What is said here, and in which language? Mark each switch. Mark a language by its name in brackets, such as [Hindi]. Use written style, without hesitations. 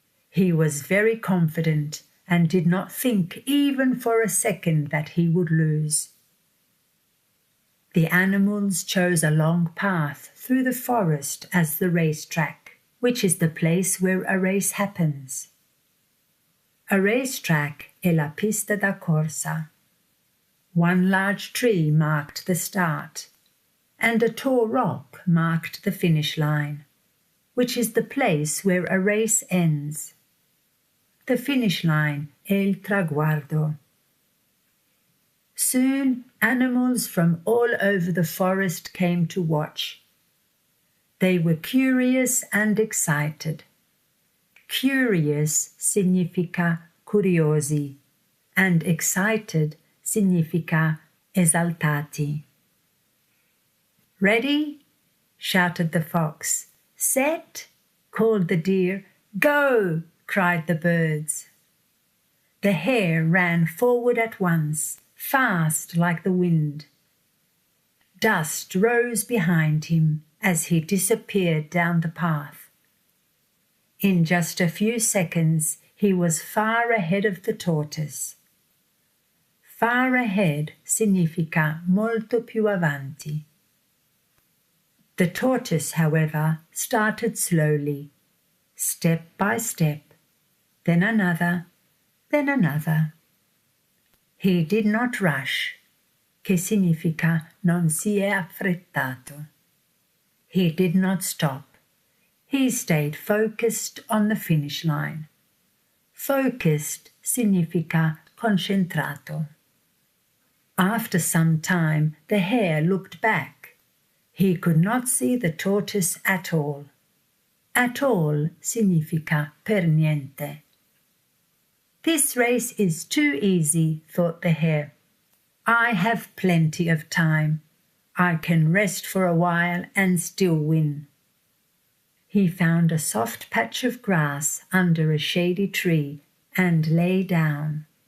[English] He was very confident and did not think even for a second that he would lose. The animals chose a long path through the forest as the racetrack, which is the place where a race happens. A racetrack [Italian] è la pista da corsa. [English] One large tree marked the start, and a tall rock marked the finish line, which is the place where a race ends. The finish line [Italian] è il traguardo. [English] Soon animals from all over the forest came to watch. They were curious and excited. Curious [Italian] significa curiosi, [English] and excited [Italian] significa esaltati. [English] "Ready?" shouted the fox. "Set?" called the deer. "Go!" cried the birds. The hare ran forward at once, fast like the wind. Dust rose behind him as he disappeared down the path. In just a few seconds he was far ahead of the tortoise. Far ahead [Italian] significa molto più avanti. [English] The tortoise, however, started slowly, step by step, then another, then another. He did not rush, [Italian] che significa non si è affrettato. [English] He did not stop. He stayed focused on the finish line. Focused [Italian] significa concentrato. [English] After some time, the hare looked back. He could not see the tortoise at all. At all [Italian] significa per niente. [English] "This race is too easy," thought the hare. "I have plenty of time. I can rest for a while and still win." He found a soft patch of grass under a shady tree and lay down.